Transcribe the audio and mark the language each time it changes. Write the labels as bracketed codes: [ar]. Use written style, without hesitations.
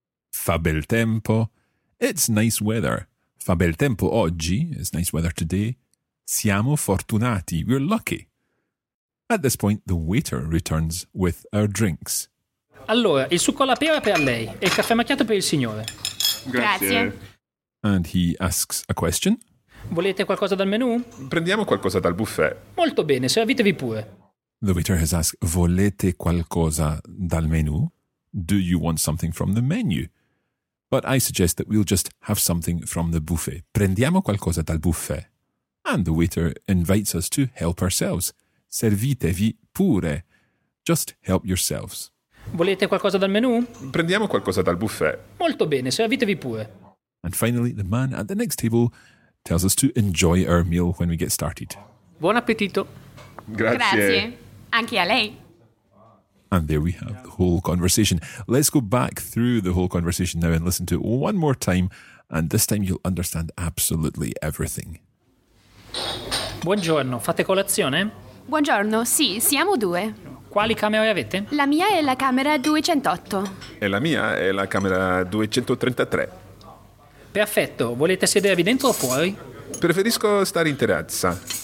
[it] Fa bel tempo. [en] It's nice weather. [it] Fa bel tempo oggi, [en] it's nice weather today. [it] Siamo fortunati, [en] we're lucky. At this point, the waiter returns with our drinks. [it] Allora, il succo alla pera per lei e il caffè macchiato per il signore. Grazie. [en] And he asks a question. [it] Volete qualcosa dal menù? Prendiamo qualcosa dal buffet. Molto bene, servitevi pure. [en] The waiter has asked, [it] volete qualcosa dal menù? [en] Do you want something from the menu? But I suggest that we'll just have something from the buffet. [it] Prendiamo qualcosa dal buffet. [en] And the waiter invites us to help ourselves. [it] Servitevi pure. [en] Just help yourselves. [it] Volete qualcosa dal menù? Prendiamo qualcosa dal buffet. Molto bene, servitevi pure. [en] And finally, the man at the next table tells us to enjoy our meal when we get started. [it] Buon appetito. Grazie. Grazie. Anche a lei. [en] And there we have the whole conversation. Let's go back through the whole conversation now and listen to it one more time. And this time you'll understand absolutely everything. [it] Buongiorno, fate colazione? Buongiorno, sì, siamo due. Quali camere avete? La mia è la camera 208. E la mia è la camera 233. Perfetto, volete sedervi dentro o fuori? Preferisco stare in terrazza.